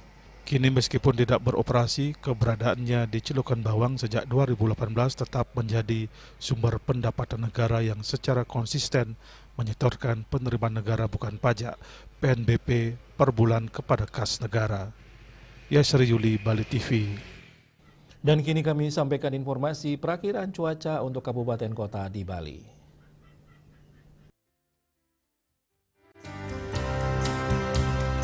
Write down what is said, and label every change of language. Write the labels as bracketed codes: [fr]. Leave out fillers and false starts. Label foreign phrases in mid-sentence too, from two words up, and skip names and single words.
[id] Kini meskipun tidak beroperasi, keberadaannya di Celukan Bawang sejak 2018 tetap menjadi sumber pendapatan negara yang secara konsisten menyetorkan penerimaan negara bukan pajak PNBP per bulan kepada kas negara. Yasri Yuli, Bali TV. Dan kini kami sampaikan informasi perakiraan cuaca untuk kabupaten kota di Bali.